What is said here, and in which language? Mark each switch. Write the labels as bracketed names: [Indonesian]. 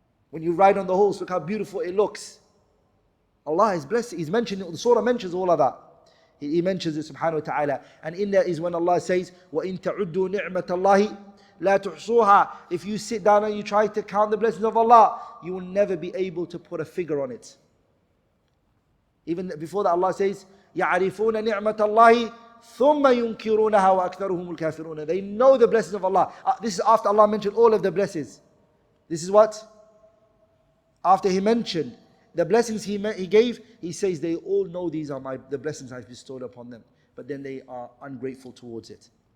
[English] When you ride on the horse, look how beautiful it looks. Allah is blessed. He's mentioned it. The surah mentions all of that. He mentions it subhanahu wa ta'ala. And in there is when Allah says, [Arabic] وَإِن تَعُدُّوا نِعْمَةَ اللَّهِ لَا تُحْصُوهَا. [English] If you sit down and you try to count the blessings of Allah, you will never be able to put a figure on it. Even before that, Allah says, [Arabic] يَعْرِفُونَ نِعْمَةَ اللَّهِ ثُمَّ يُنْكِرُونَهَا وَأَكْثَرُهُمُ الْكَافِرُونَ. [English] They know the blessings of Allah. This is after Allah mentioned all of the blessings. This is what? After He mentioned the blessings He gave, He says they all know these are the blessings I've bestowed upon them. But then they are ungrateful towards it.